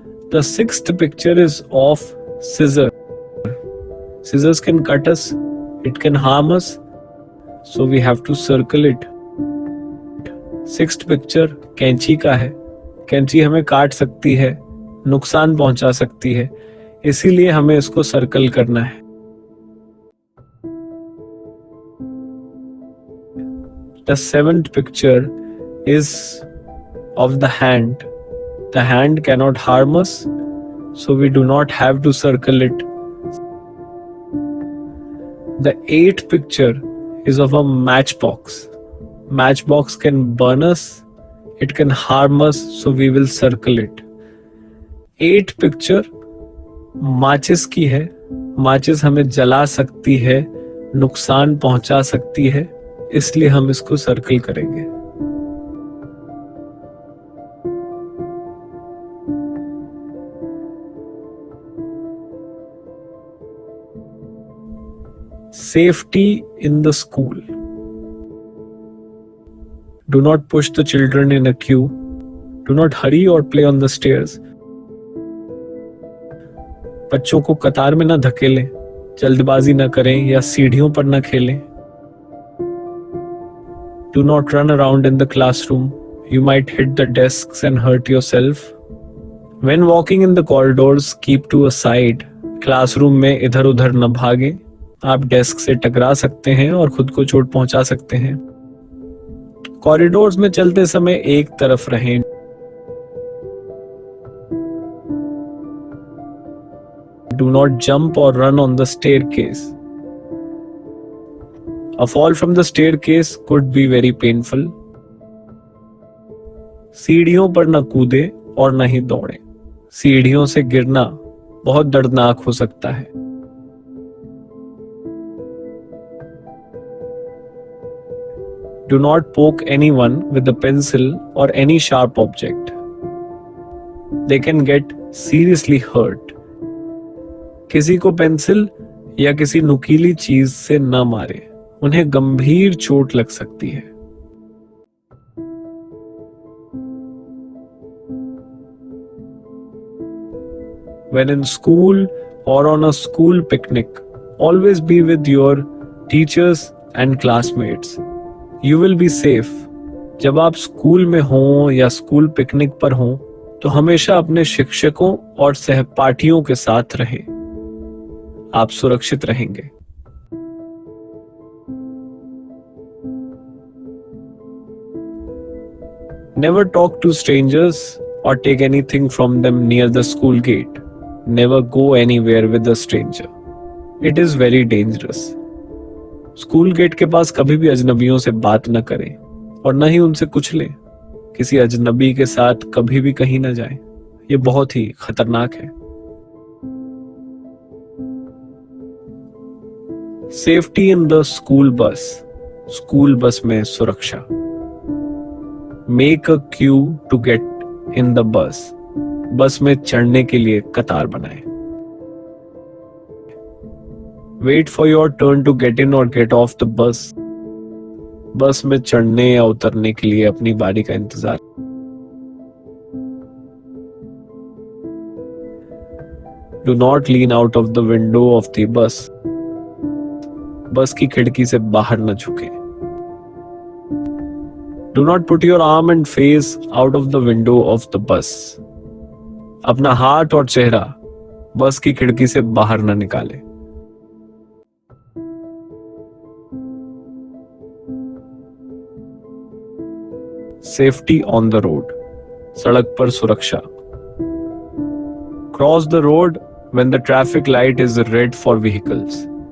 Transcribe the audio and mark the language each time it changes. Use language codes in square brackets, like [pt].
[en] The sixth picture is of scissor. Scissors can cut us, it can harm us, so we have to circle it. Sixth picture [hi] कैंची का है. कैंची हमें काट सकती है, नुकसान पहुंचा सकती है, इसीलिए हमें इसको सर्कल करना है. [en] The seventh picture is of the hand. The hand cannot harm us, so we do not have to circle it. The eighth picture is of a matchbox. Matchbox can burn us, it can harm us, so we will circle it. Eighth picture [hi] माचिस की है. माचिस हमें जला सकती है, नुकसान पहुंचा सकती है, इसलिए हम इसको सर्कल करेंगे. [en] Safety in the school. Do not push the children in a queue. Do not hurry or play on the stairs. [hi] बच्चों को कतार में ना धकेलें, जल्दबाजी ना करें या सीढ़ियों पर ना खेलें. [en] Do not run around in the classroom. You might hit the desks and hurt yourself. When walking in the corridors, keep to a side. [hi] Classroom में इधर उधर न भागें. आप डेस्क से टकरा सकते हैं और खुद को चोट पहुंचा सकते हैं. कॉरिडोर्स में चलते समय एक तरफ रहें. [en] Do not jump or run on the staircase. A fall from the staircase could be very painful. [hi] सीढ़ियों पर न कूदे और न ही दौड़ें. सीढ़ियों से गिरना बहुत दर्दनाक हो सकता है. [en] Do not poke anyone with a pencil or any sharp object. They can get seriously hurt. [hi] किसी को पेंसिल या किसी नुकीली चीज से न मारे, उन्हें गंभीर चोट लग सकती है. [en] When in school or on a school picnic, always be with your teachers and classmates. You will be safe. [hi] जब आप स्कूल में हों या स्कूल पिकनिक पर हों, तो हमेशा अपने शिक्षकों और सहपाठियों के साथ रहें. आप सुरक्षित रहेंगे. [en] Never talk to strangers or take anything from them near the school gate. Never go anywhere with a stranger. It is very dangerous. [hi] School gate के पास कभी भी अजनबियों से बात न करें और न ही उनसे कुछ लें. किसी अजनबी के साथ कभी भी कहीं न जाएं. ये बहुत ही खतरनाक है. [en] Safety in the school bus. [hi] School bus में सुरक्षा. [en] Make a queue to get in the bus. [hi] बस में चढ़ने के लिए कतार बनाएं. [en] Wait for your turn to get in or get off the bus. [hi] बस में चढ़ने या उतरने के लिए अपनी बारी का इंतजार. [en] Do not lean out of the window of the bus. [hi] बस की खिड़की से बाहर न झुकें. [en] Do not put your arm and face out of the window of the bus. [hi] अपना हाथ और चेहरा बस की खिड़की से बाहर न निकालें. [en] safety on the road, [hi] सड़क पर सुरक्षा. [en] Cross the road when the traffic light is red for vehicles.